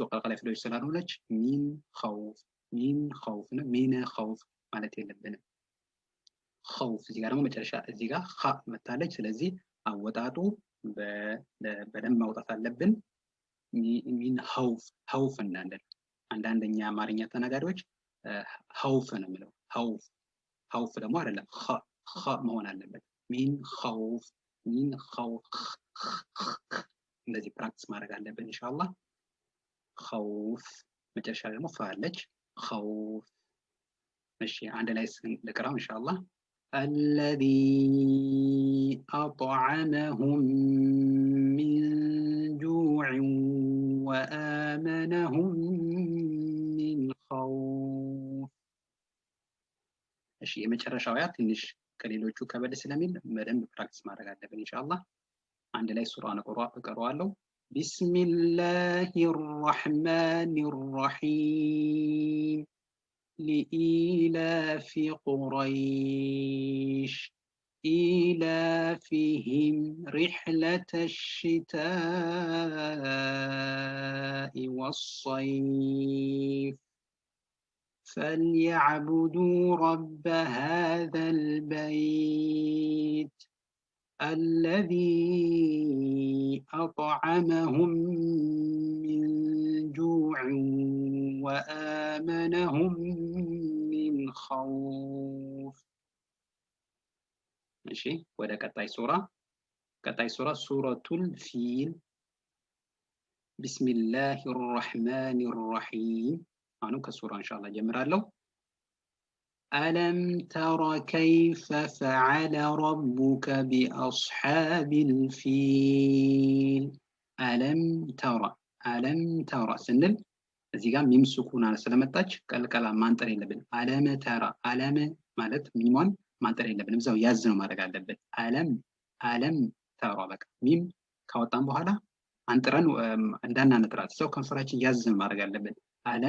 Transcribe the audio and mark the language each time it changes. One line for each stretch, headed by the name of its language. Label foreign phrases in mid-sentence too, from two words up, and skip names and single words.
Amharic: ቀልቀላ ፊደሎች ስላልሆነች ሚን ኸውፍ ነው። ሚን ኸውፍ ማለት የለብንም። ኸውፍ እዚህ ጋር ደግሞ መጨረሻ እዚህ ጋር ኸ መታለች። ስለዚህ አወጣጡ በደንብ ማውጣት አለብን። ሚን ኸውፍ እንዳንል። አንዳንደኛ አማርኛ ተናጋሪዎች ኸውፍ ነው የሚለው። ኸውፍ ደግሞ አይደለም፣ ኸ መሆን አለበት። ሚን ኸውፍ እንደዚህ ፕራክቲስ ማድረግ አለብን ኢንሻአላህ። ኸውፍ መጨረሻ ደግሞ ፋ አለች። ኸውፍ። እሺ አንድ ላይ ልቅራው ኢንሻአላህ። الذي
Arabic: أطعمهم من جوع وآمنهم من خوف።
Amharic: እሺ የመጨረሻው ያ ትንሽ ከሌሎቹ ከበድ ስለሚል በደንብ ፕራክቲስ ማድረግ አለብን ኢንሻአላህ። አንድ ላይ ሱራውን እቀራዋለሁ።
Arabic: بسم الله الرحمن الرحيم لإيلاف قريش إيلافهم رحلة الشتاء والصيف فليعبدوا رب هذا البيت الذي أطعمهم من جوع وآمنهم من خوف. ماشي وده
Amharic: ቀጣይ ሱራ ሱረቱል ፊል
Arabic: بسم الله الرحمن الرحيم
Amharic: አሁን ከሱራ ኢንሻአላህ ጀምራለሁ።
Arabic: ألم تر كيف فعل ربك بأصحاب الفيل ألم ترى
Amharic: ስንል እዚህ ጋር ሚም ሱኩን ስለመጣች ቀልቀላ ማንጠር የለብን። አለም ተራ አለም ማለት ሚሟን ማንጠር የለብንም። እዛው ያዝ ነው ማድረግ አለብን። አለም ተራ በቃ ሚም ካወጣን በኋላ አንጥረን እንዳናነጥራት እዛው ከንፈራችን ያዝ ማድረግ አለብን። አለም